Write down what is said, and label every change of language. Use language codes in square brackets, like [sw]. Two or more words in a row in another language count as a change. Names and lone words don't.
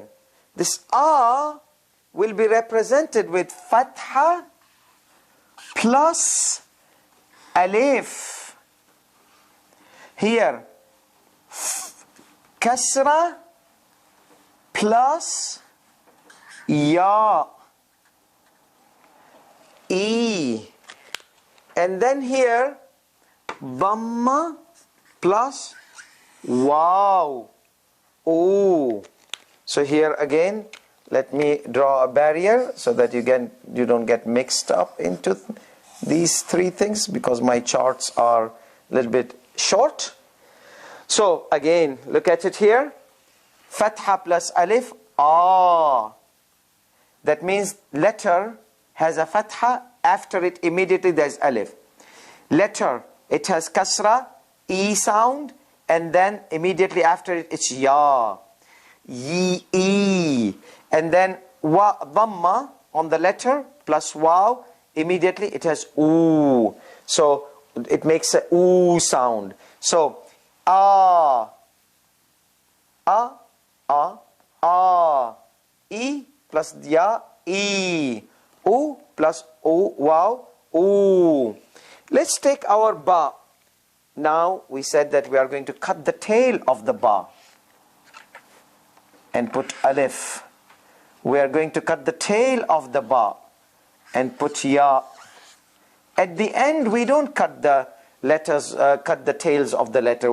[en] This A will be represented with fatha plus alif. Here, kasra plus ya, e. And then here, dhamma plus wow, oo. So here again, let me draw a barrier so that you don't get mixed up into these 3 things, because my charts are a little bit short. So again, look at it here. Fatha plus alif, ah. That means letter has a fatha, after it immediately there's alif. Letter, it has kasra, e sound, and then immediately after it, it's ya, e. And then wa, dhamma on the letter plus wow, immediately it has oo. So it makes a oo sound. So ah, e plus ya, e, oo plus o, wow, oo. Let's take our ba. Now we said that we are going to cut the tail of the ba and put alif. We are going to cut the tail of the ba and put ya. At the end, we don't cut the letters, cut the tails of the letter.